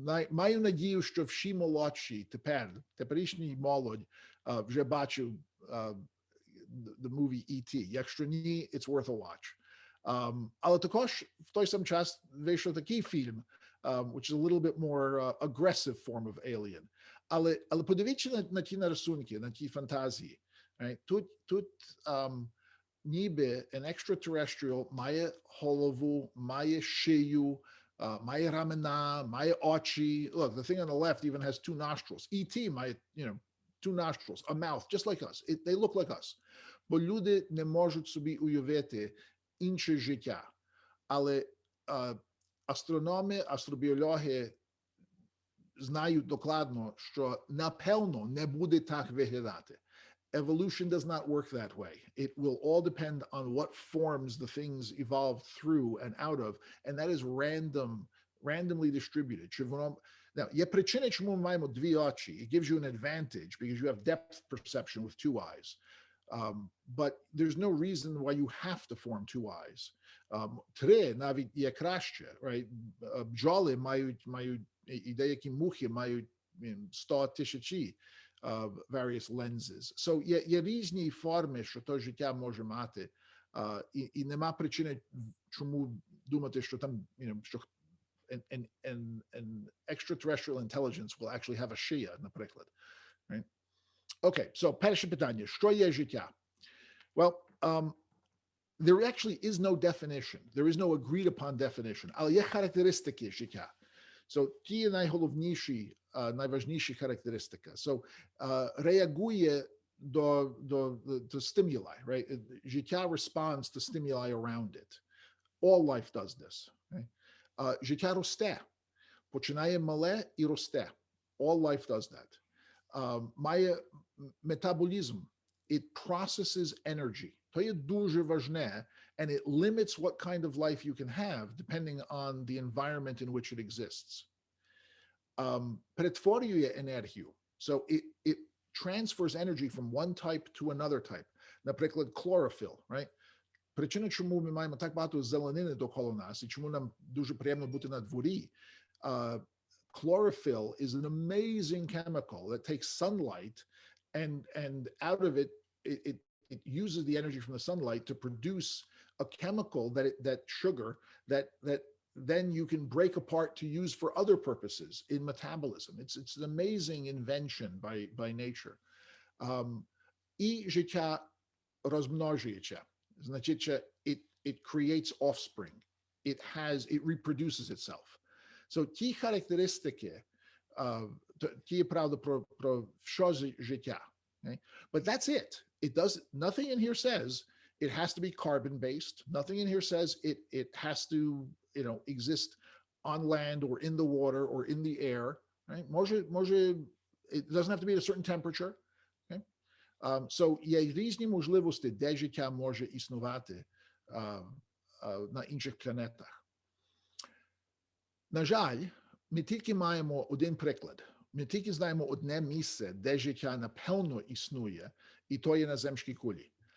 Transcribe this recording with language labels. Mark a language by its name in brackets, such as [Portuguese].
[Ukrainian] Маю надію, що всі молодші теперішній молодь вже бачив [English] the movie E.T. [Ukrainian] Якщо ні, [English] it's worth a watch. [Ukrainian] Але також в той самий час вийшов такий фільм, [English] which is a little bit more aggressive form of alien. [Ukrainian] Але подивіться на ті рисунки, на ті фантазії. [English] Right? [Ukrainian] Тут ніби [English] an extraterrestrial [Ukrainian] має голову, має шию, має рамена, має очі. [English] Look, the thing on the left even has two nostrils. E.T. [Ukrainian] має, [English] two nostrils, a mouth, just like us. They look like us. [Ukrainian] Бо люди не можуть собі уявити інше життя. Але астрономи, астробіологи знають докладно, що напевно не буде так виглядати. [English] Evolution does not work that way. It will all depend on what forms the things evolved through and out of, and that is randomly distributed. [Ukrainian] Now, є причина, чому ми маємо дві очі. [English] It gives you an advantage because you have depth perception with two eyes. But there's no reason why you have to form two eyes. [Ukrainian] Три навіть є краще, right? Бджоли мають, і деякі мухи мають 100 тисячі [English] various lenses. [Ukrainian] So є різні форми, що то життя може мати, і нема причини, чому думати, що там, що [English] an extraterrestrial intelligence will actually have a shia, [Ukrainian] наприклад. [English] Right? [Ukrainian] Okay, so перше питання, що є життя? [English] Well, there actually is no definition. There is no agreed upon definition. [Ukrainian] Але є характеристики життя. So ті найголовніші, найважніші характеристики. So реагує до stimuli, right? Життя [English] responds to stimuli around it. All life does this. Right? [Ukrainian] Життя росте. Починає мале і росте. [English] All life does that. [Ukrainian] Має [English] metabolism. It processes energy. [Ukrainian] То є дуже важне, [English] and it limits what kind of life you can have depending on the environment in which it exists. [Ukrainian] Перетворює енергію. [English] So it transfers energy from one type to another type. [Ukrainian] Наприклад, chlorophyll, right? Причина, чому ми маємо так багато зеленини довкола нас, і чому нам дуже приємно бути на дворі, [English] chlorophyll is an amazing chemical that takes sunlight and out of it it uses the energy from the sunlight to produce a chemical that sugar that then you can break apart to use for other purposes in metabolism. It's an amazing invention by nature. [Polish] I życia rozmnożuje się. Znaczy, [English] it creates offspring. It reproduces itself. [Ukrainian] So ті характеристики, ті є правда про все життя. [English] Okay? But that's it. It does nothing in here says it has to be carbon based. Nothing in here says it has to, exist on land or in the water or in the air. Right? It doesn't have to be at a certain temperature. Okay? [Ukrainian] So є різні можливості, де життя може існувати на інших планетах. На жаль, ми тільки маємо один приклад. Ми тільки знаємо одне місце, де життя напевно існує, і то є на земській кулі.